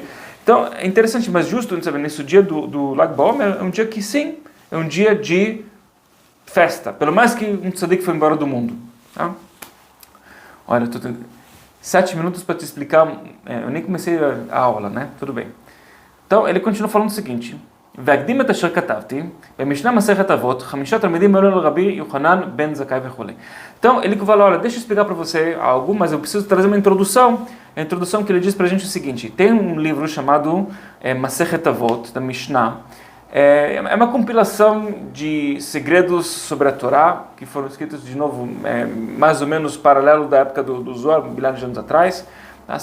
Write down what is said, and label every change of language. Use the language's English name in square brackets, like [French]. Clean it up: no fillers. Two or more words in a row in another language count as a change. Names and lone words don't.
[Portuguese] Então, é interessante, mas justo, sabe, nesse dia do Lag BaOmer, é um dia que sim, é um dia de festa, pelo mais que um tzadik foi embora do mundo. Tá? Olha, 7 minutos para te explicar, eu nem comecei a aula, né? Tudo bem. Então, ele continua falando o seguinte, [Hebrew] והקדים את אשר כתבתי, במשנה מסכת אבות, 5 תלמידים עלו לרבי יוחנן בן זכאי וכו'. [Portuguese] Então, ele fala, olha, deixa eu explicar para você algo, mas eu preciso trazer uma introdução. A introdução que ele diz para a gente é o seguinte, tem um livro chamado Masechet Avot, da Mishnah, é uma compilação de segredos sobre a Torá, que foram escritos, de novo, mais ou menos paralelo da época do Zohar, milhares de anos atrás, tá?